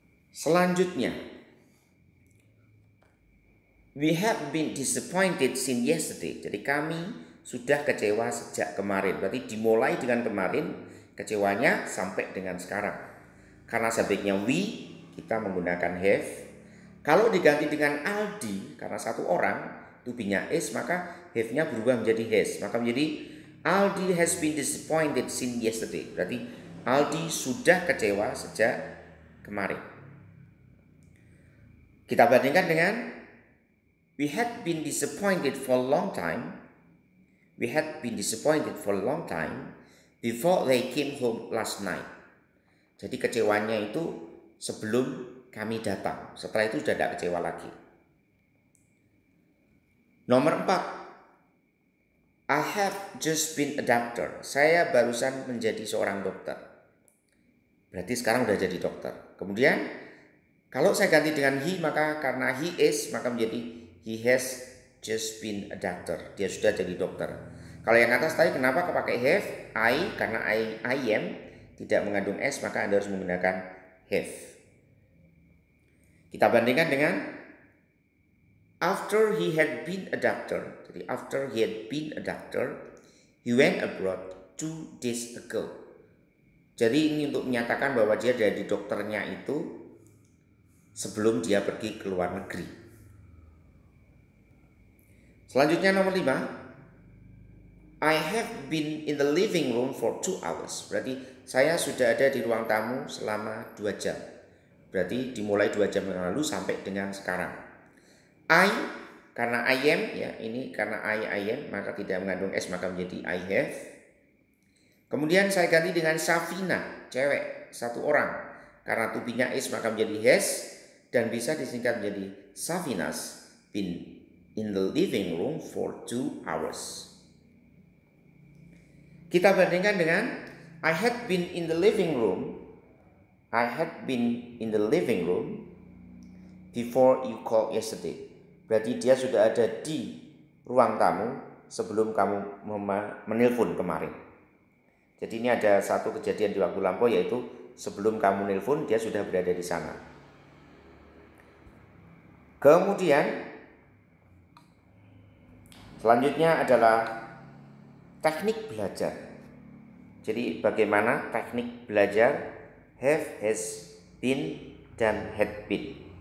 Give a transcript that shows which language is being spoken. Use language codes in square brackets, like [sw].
[id] Selanjutnya, [en] we have been disappointed since yesterday. [id] Jadi kami sudah kecewa sejak kemarin. Berarti dimulai dengan kemarin, kecewanya sampai dengan sekarang. Karena subjeknya we, kita menggunakan have. Kalau diganti dengan Aldi, karena satu orang, to be-nya is, maka have-nya berubah menjadi has. Maka menjadi [en] Aldi has been disappointed since yesterday. [id] Berarti Aldi sudah kecewa sejak kemarin. Kita bandingkan dengan [en] we had been disappointed for a long time. We had been disappointed for a long time before they came home last night. [id] Jadi kecewanya itu sebelum kami datang. Setelah itu sudah tidak kecewa lagi. Nomor 4. [en] I have just been a doctor. [id] Saya barusan menjadi seorang dokter. Berarti sekarang sudah jadi dokter. Kemudian kalau saya ganti dengan he, maka karena he is, maka menjadi [en] he has just been a doctor. [id] Dia sudah jadi dokter. Kalau yang atas tadi kenapa pakai have? I, karena I am tidak mengandung s, maka Anda harus menggunakan have. Kita bandingkan dengan [en] after he had been a doctor. [id] Jadi [en] after he had been a doctor, he went abroad 2 days ago. [id] Jadi ini untuk menyatakan bahwa dia jadi dokternya itu sebelum dia pergi ke luar negeri. Selanjutnya nomor 5. [en] I have been in the living room for 2 hours. [id] Berarti saya sudah ada di ruang tamu selama 2 jam. Berarti dimulai 2 jam yang lalu sampai dengan sekarang. I, karena I am, ya ini karena I am, maka tidak mengandung s, maka menjadi I have. Kemudian saya ganti dengan Safina, cewek, satu orang. Karena to be-nya is, maka menjadi has. Dan bisa disingkat menjadi [en] Safina's been in the living room for 2 hours. [id] Kita bandingkan dengan [en] I had been in the living room. I had been in the living room before you called yesterday. [id] Berarti dia sudah ada di ruang tamu sebelum kamu menelpon kemarin. Jadi ini ada satu kejadian di waktu lampau, yaitu sebelum kamu nelpon dia sudah berada di sana. Kemudian selanjutnya adalah teknik belajar. Jadi bagaimana teknik belajar have, has been, dan had been.